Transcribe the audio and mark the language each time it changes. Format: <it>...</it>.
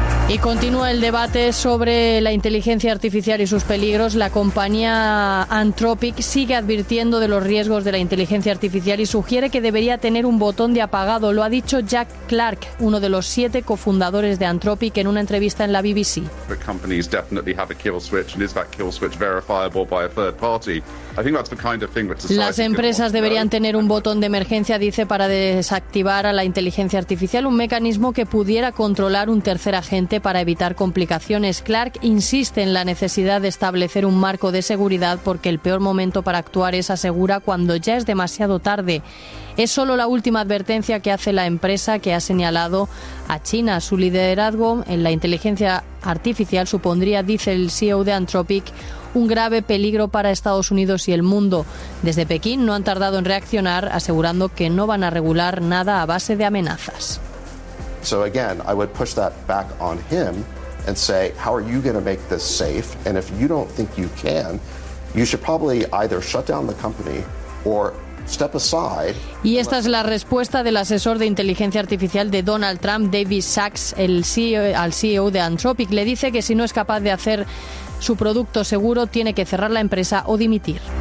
<es>Y continúa el debate sobre la inteligencia artificial y sus peligros. La compañía Anthropic sigue advirtiendo de los riesgos de la inteligencia artificial y sugiere que debería tener un botón de apagado. Lo ha dicho Jack Clark, uno de los 7 cofundadores de Anthropic, en una entrevista en la BBC.</es> <en>The companies definitely have a kill switch, and is that kill switch verifiable by a third party?</en> <es>Las empresas deberían tener un botón de emergencia, dice, para desactivar a la inteligencia artificial, un mecanismo que pudiera controlar un tercer agente para evitar complicaciones. Clark insiste en la necesidad de establecer un marco de seguridad porque el peor momento para actuar es, asegura, cuando ya es demasiado tarde. Es solo la última advertencia que hace la empresa, que ha señalado a China. Su liderazgo en la inteligencia artificial supondría, dice el CEO de Anthropic, un grave peligro para Estados Unidos y el mundo. Desde Pekín no han tardado en reaccionar, asegurando que no van a regular nada a base de amenazas.</es> <en>So again, I would push that back on him and say, how are you going to make this safe? And if you don't think you can, you should probably either shut down the company or step aside.</en> <es>Y esta es la respuesta del asesor de inteligencia artificial de Donald Trump, David Sachs, al CEO de Anthropic. Le dice que si no es capaz de hacer su producto seguro, tiene que cerrar la empresa o dimitir.</es>